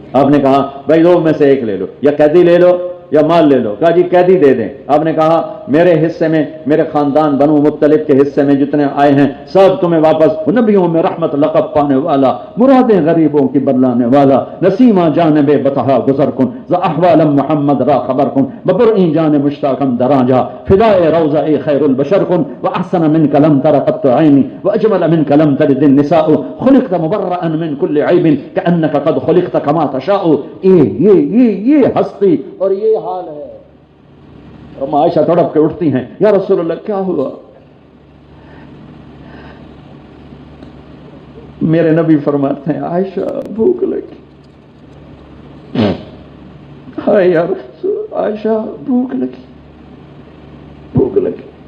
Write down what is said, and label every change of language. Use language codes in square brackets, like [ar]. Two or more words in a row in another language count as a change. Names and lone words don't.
[ur] آپ نے کہا بھائی دو میں سے ایک لے لو، یا قیدی لے لو یا مال لے لو۔ کہا جی قیدی دے دیں۔ آپ نے کہا میرے حصے میں، میرے خاندان بنو مطلب کے حصے میں جتنے آئے ہیں سب تمہیں واپس، نبیوں میں رحمت لقب پانے والا، مرادیں غریبوں کی بدلانے والا، [fa] نسیمہ جانب بتہا گزر کن، ز احوال محمد را خبر کن، ببرئیں جان مشتاقم دراں جا، فدائے روضہ خیر البشر کن، [ar] واحسن منک لم تر قط عینی، واجمل منک لم تلد النساء، خلقت مبرئا من کل عیب کأنک قد خلقت کما تشاء۔ [ur] یہ ہستی اور یہ حال ہے۔ اور عائشہ تڑپ کے اٹھتی ہیں، [ar] یا رسول اللہ [ur] کیا ہوا؟ میرے نبی فرماتے ہیں عائشہ بھوک لگی، ہائے [ar] یا رسول، [ur] عائشہ بھوک لگی، بھوک لگی۔